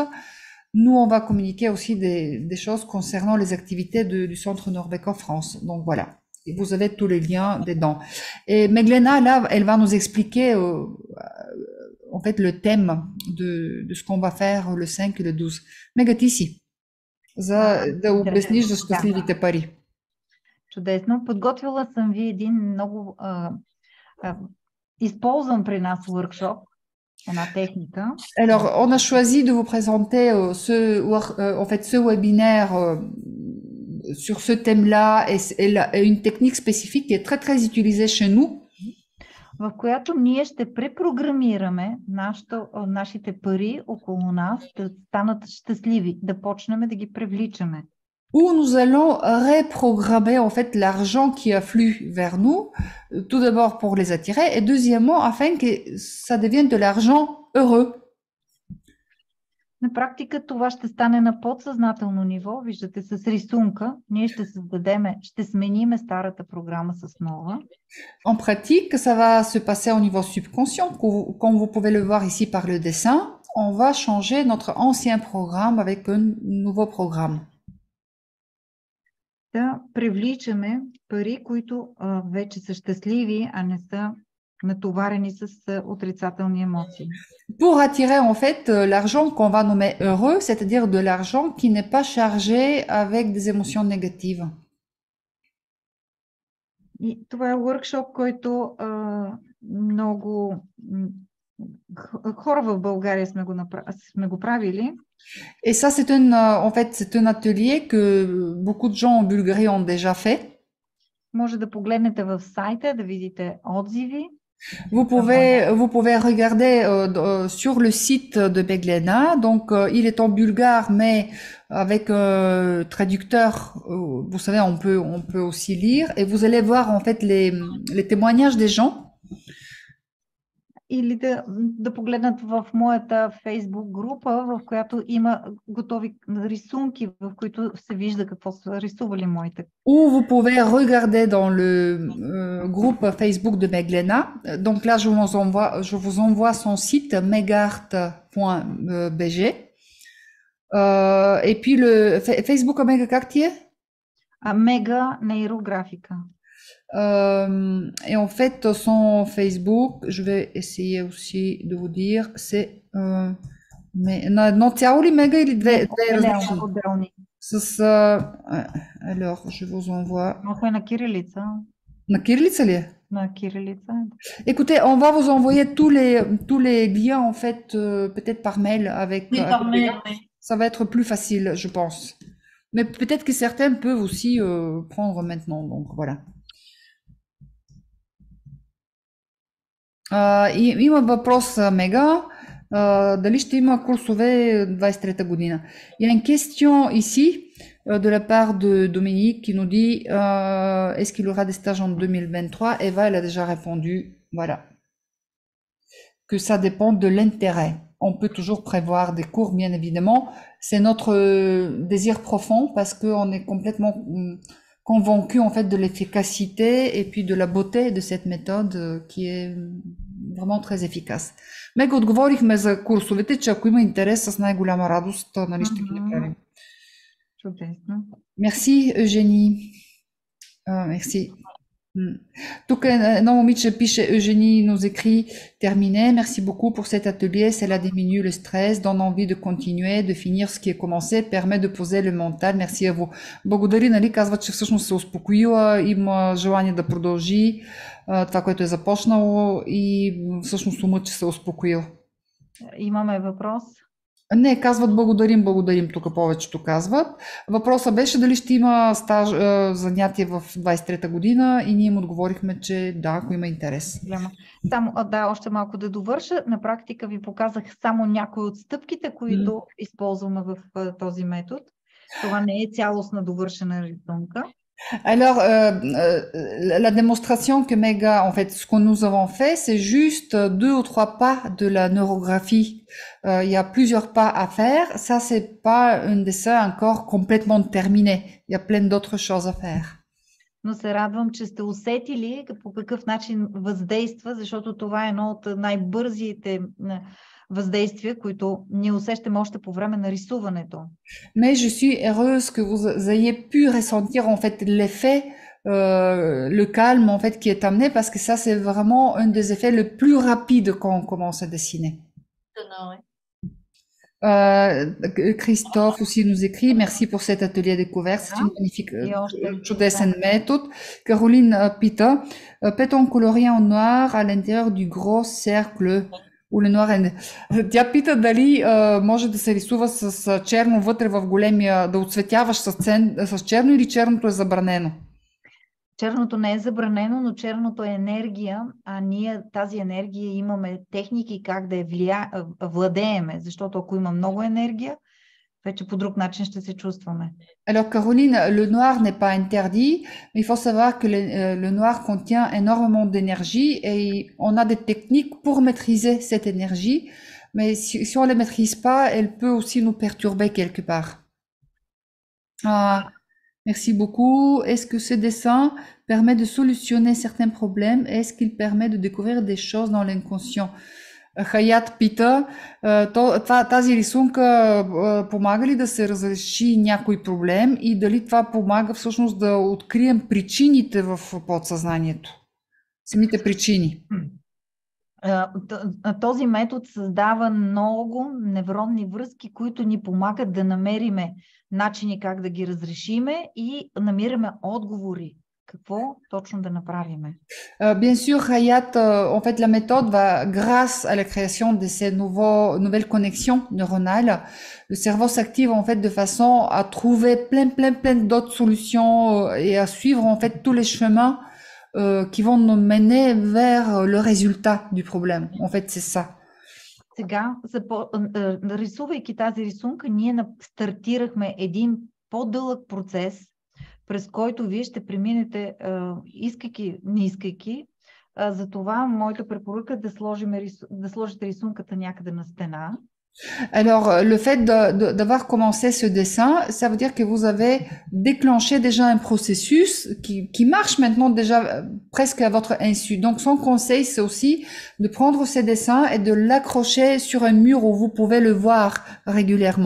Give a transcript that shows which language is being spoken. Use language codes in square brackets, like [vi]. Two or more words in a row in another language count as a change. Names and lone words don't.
[fr] Nous, on va communiquer aussi des choses concernant les activités du Centre Norbeco France. Donc voilà, et vous avez tous les liens dedans. Et Meglena, là, elle va nous expliquer en fait le thème de ce qu'on va faire le 5 et le 12. [bg] Мега, ти си, за да обясниш за щастливите пари. Чудесно. Подготвила съм ви един много използван при нас workshop, една техника. [fr] Alors, on a choisi de vous présenter ce webinaire sur ce thème-là et une technique spécifique qui est très très utilisée chez nous. [bg] В която ние ще препрограмираме нашите пари около нас да станат щастливи, да почнем да ги привличаме. [fr] Où nous allons reprogrammer en fait l'argent qui afflue vers nous, tout d'abord pour les attirer, et deuxièmement afin que ça devienne de l'argent heureux. [bg] На практика това ще стане на подсъзнателно ниво. Виждате с рисунка. Ние ще смениме старата програма с нова. [fr] En pratique, ça va se passer au niveau subconscient. Comme vous pouvez le voir ici par le dessin, on va changer notre ancien programme avec un nouveau programme. [bg] Да привличаме пари, които вече са щастливи, а не са натоварени с отрицателни емоции. [fr] Pour attirer en fait l'argent qu'on va nommer heureux, c'est-à-dire de l'argent qui n'est pas chargé avec des émotions négatives. [bg] И това е workshop, който много хора в България сме го правили. [fr] Et ça, c'est un atelier que beaucoup de gens en Bulgarie ont déjà fait. [bg] Може да погледнете в сайта, да видите отзиви. [fr] Vous pouvez regarder sur le site de Meglena. Donc, il est en bulgare, mais avec traducteur, vous savez, on peut aussi lire. Et vous allez voir en fait les témoignages des gens. [bg] или да погледнат в моята Фейсбук група, в която има готови рисунки, в които се вижда какво са рисували моите. [fr] Ou vous pouvez regarder dans le groupe Facebook de Meglena. Donc là, je vous envoie son site megart.bg. Et puis le Facebook Omega, [bg] как ти е? Мега нейрографика. [fr] Et en fait, son Facebook, je vais essayer aussi de vous dire, c'est non, [bg] цяло ли мега или две различни? Отделни. [fr] Alors, je vous envoie. [bg] Малко е на кирилица. На кирилица ли е? На кирилица. [fr] Écoutez, on va vous envoyer tous les liens, en fait, peut-être par mail avec. Oui, par mail, oui. Ça va être plus facile, je pense. Mais peut-être que certains peuvent aussi prendre maintenant, donc voilà. [bg] Има въпрос, Мега. Дали ще има курсове 23-та година? [fr] Il y a une question ici de la part de Dominique qui nous dit est-ce qu'il y aura des stages en 2023? Eva, elle a déjà répondu, voilà, que ça dépend de l'intérêt. On peut toujours prévoir des cours, bien évidemment. C'est notre désir profond parce qu'on est complètement convaincu en fait de l'efficacité et puis de la beauté de cette méthode qui est vraiment très efficace. [bg] Мега, отговорихме за курсовете, че ако има интерес, с най-голяма радост, нали, ще ги направим. Чудесно. [fr] Merci, Eugénie. Merci. Donc, non, momиче piche, Eugénie nous écrit, terminé, merci beaucoup pour cet atelier, cela diminue le stress, donne envie de continuer, de finir ce qui est commencé, permet de poser le mental, merci à vous. [bg] Благодари, нали, казва, че всъщност се успокоила, има желание да продължи това, което е започнало и всъщност умът, че се е успокоил. Имаме въпрос. Не, казват благодарим, тук повечето казват. Въпросът беше дали ще има занятие в 23-та година и ние им отговорихме, че да, ако има интерес. Само, още малко да довърша. На практика ви показах само някои от стъпките, които използваме в този метод. Това не е цялостна довършена рисунка. [fr] Alors, la démonstration que Mega, en fait, ce que nous avons fait, c'est juste 2 ou 3 pas de la neurographie. Il y a plusieurs pas à faire. Ça, c'est pas un dessin encore complètement terminé. Il y a plein d'autres choses à faire. [bg] Но се радвам, че сте усетили по какъв начин въздейства, защото това е едно от най-бързите въздействия, които ние усещаме още по време на рисуването. [fr] Mais je suis heureuse que vous ayez pu ressentir en fait l'effet, le calme en fait qui est amené, parce que ça c'est vraiment un des effets le plus rapides quand on commence à dessiner. Christophe aussi nous écrit, merci pour cet atelier découverte, c'est une magnifique, чудесен méthode. Caroline пита, peut-on colorier en noir à l'intérieur du gros cercle? [bg] Тя пита дали може да се рисува с черно вътре в големия, да отцветяваш с черно или черното е забранено? Черното не е забранено, но черното е енергия, а ние тази енергия имаме техники как да я владееме, защото ако има много енергия, вече по друг начин ще се чувстваме. [fr] Alors Caroline, le noir n'est pas interdit, mais il faut savoir que le noir contient énormément d'énergie et on a des techniques pour maîtriser cette énergie, mais si on ne la maîtrise pas, elle peut aussi nous perturber quelque part. Merci beaucoup. Est-ce que ce dessin permet de solutionner certains problèmes? Est-ce qu'il permet de découvrir des choses dans l'inconscient? [bg] Хаят пита, тази рисунка помага ли да се разреши някой проблем и дали това помага всъщност да открием причините в подсъзнанието? Самите причини. Този метод създава много невронни връзки, които ни помагат да намериме начини как да ги разрешиме и намираме отговори. Какво точно да направиме? [fr] Bien sûr, Hayat, en fait, la méthode va, grâce à la création de ces nouvelles connexions neuronales, le cerveau s'active en fait de façon à trouver plein d'autres solutions et à suivre en fait tous les chemins qui vont nous mener vers le résultat du problème. En fait, c'est ça. [bg] Сега, рисувайки тази рисунка, ние стартирахме един по-дълъг процес, през който вие ще преминете, искайки, не искайки, Затова моята препоръка е да сложите рисунката някъде на стена. [fr] Alors, le fait d'avoir commencé ce dessin, ça veut dire que vous avez déclenché déjà un processus qui marche maintenant déjà presque à votre insu. Donc, son conseil, c'est aussi de prendre ces dessins et de l'accrocher sur un mur où vous pouvez le voir régulièrement.